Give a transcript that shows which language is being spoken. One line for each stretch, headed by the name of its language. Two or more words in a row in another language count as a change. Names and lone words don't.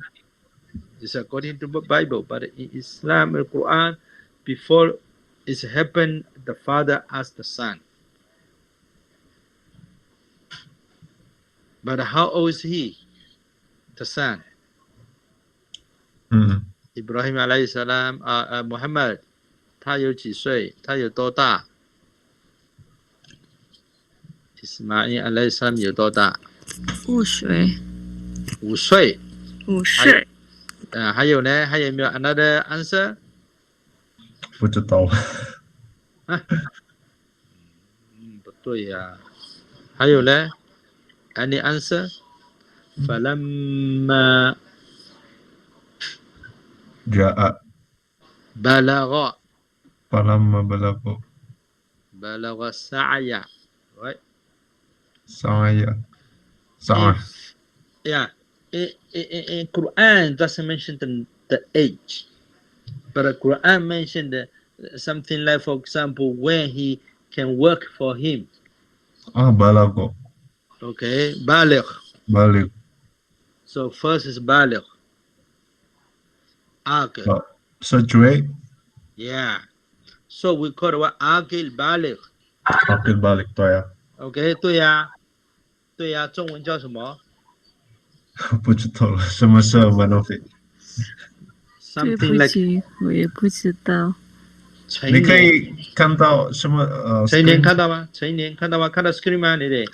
English: It's according to the Bible. But in Islam and Quran, before it happened, the father asked the son. But how old is he? The son. Ibrahim
Arabic: عليه السلام,
English: Muhammad,
Chinese: 他有几岁？他有多大？ Ismail
Arabic: عليه السلام
Chinese: 有多大？5岁。5岁。5岁。还有呢？还有没有
English: another answer？
Chinese: 不知道。不对呀。还有呢 ？
English: Any answer？
Chinese: فلما
Arabic: جاء. بلغ. فلما بلغ. بلغ السعي. Right? سعي.
English: Yeah. In Quran doesn't mention the age, but the Quran mentioned something like, for example, when he can work for him.
Arabic: بلغ.
English: Okay, baligh.
Arabic: بلغ.
English: So first is baligh. Aqil. Surgery. Yeah. So we call it what?
Arabic: عاقل بالغ. عاقل بالغ,
Chinese: 对啊。 OK， 对呀，对呀，中文叫什么？不知道了，什么是 Manofit？对不起，我也不知道。你可以看到什么成年看到吗？成年看到吗？看到 screen 吗？你得